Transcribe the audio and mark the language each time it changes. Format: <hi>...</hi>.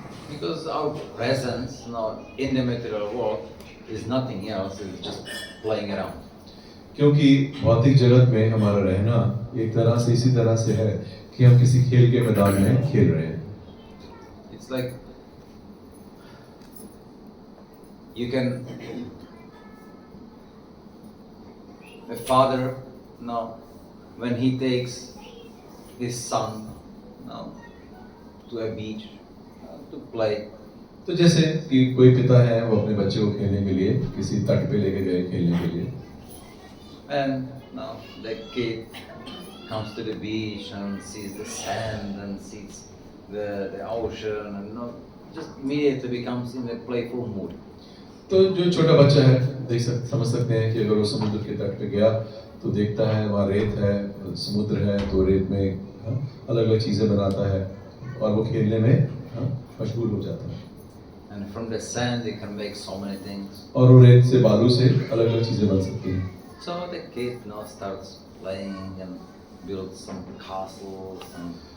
<en>Because our presence now in the material world is nothing else, it's just playing around.</en> <hi>क्योंकि भौतिक जगत में हमारा रहना एक तरह से इसी तरह से है कि हम किसी खेल के मैदान में खेल रहे हैं।</hi> <en>It's like you can a father now when he takes his son now to a beach to play.</en> <hi>तो जैसे कि कोई पिता है, वो अपने बच्चे को खेलने के लिए किसी तट पे लेके गए खेलने के लिए,</hi> <en>And now the kid comes to the beach and sees the sand and sees the ocean and just immediately becomes in a playful mood.</en> <hi>तो जो छोटा बच्चा है समझ सकते हैं कि अगर वो समुद्र के तट पे गया तो देखता है वहाँ रेत है, समुद्र है, तो रेत में अलग अलग चीजें बनाता है और वो खेलने में मशगूल हो जाता है।</hi> <en>And from the sand they can make so many things.</en> <hi>और वो रेत से, बालू से अलग अलग चीजें बन सकती हैं।</hi> <en>So the kid now starts playing and builds some castles and.</en>